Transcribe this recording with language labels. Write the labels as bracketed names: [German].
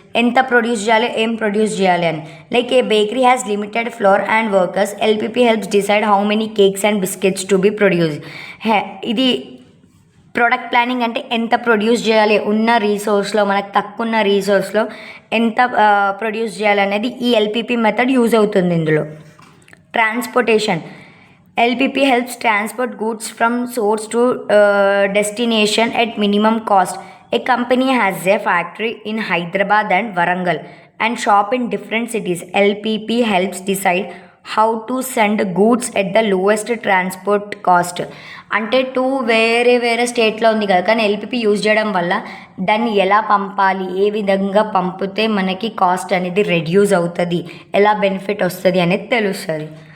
[Telugu] ఎంత ప్రొడ్యూస్ చేయాలి, ఏం ప్రొడ్యూస్ చేయాలి అని. [English] Like a bakery has limited flour and workers, LPP helps decide how many cakes and biscuits to be produce. [Telugu] ఇది product planning అంటే ఎంత ప్రొడ్యూస్ చేయాలి, ఉన్న రీసోర్స్లో మనకు తక్కువ ఉన్న రీసోర్స్లో ఎంత ప్రొడ్యూస్ చేయాలి అనేది ఈ ఎల్పిపి మెథడ్ యూజ్ అవుతుంది ఇందులో. [English] Transportation. LPP helps transport goods from source to destination at minimum cost. A company has a factory in Hyderabad and Warangal and shop in different cities. LPP helps decide how to send goods at the lowest transport cost. [Telugu] అంటే వేరే స్టేట్లో ఉంది కదా, కానీ LPP use చేయడం వల్ల దాన్ని ఎలా పంపాలి, ఏ విధంగా పంపితే మనకి కాస్ట్ అనేది రెడ్యూస్ అవుతుంది, ఎలా బెనిఫిట్ వస్తుంది అనేది తెలుస్తుంది.